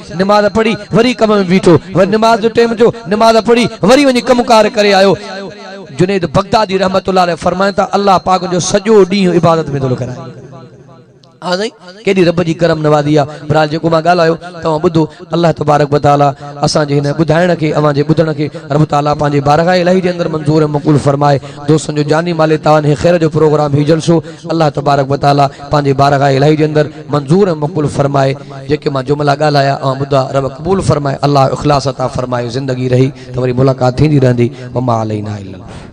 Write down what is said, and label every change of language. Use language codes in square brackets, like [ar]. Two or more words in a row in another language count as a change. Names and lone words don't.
[sd] निमाज़ पढ़ी वरी कम में बीठो वरी निमाज़ जो टाइम जो निमाज़ पढ़ी वरी वञी कमकार करे आयो जुनैद बगदादी [ar] رحمة الله عليه [sd] फरमाए था अल्लाह पाक जो सॼो ॾींहुं इबादत में थो कराए हाँ साईं केॾी रब जी करम नवाज़ी आहे बहरहाल जेको मां ॻाल्हायो तव्हां ॿुधो [ar] الله تبارك وتعالى [sd] असांजे हिन ॿुधाइण खे अवांजे ॿुधण खे रब ताला पंहिंजे बारगाह इलाही जे अंदरि मंज़ूर ऐं मक़बूल फरमाए दोस्तनि जो जानी माले तव्हां ख़ैर जो प्रोग्राम ही जलसो [ar] الله تبارك وتعالى [sd] पंहिंजे बारगाह इलाही जे अंदरि मंज़ूर ऐं मक़बूल फरमाए जेके मां जुमला ॻाल्हाया ऐं ॿुधा रब क़बूल फरमाए अल्लाह इख़लास अता फरमाए ज़िंदगी रही त वरी मुलाक़ात थींदी रहंदी [ar] وما علينا إلا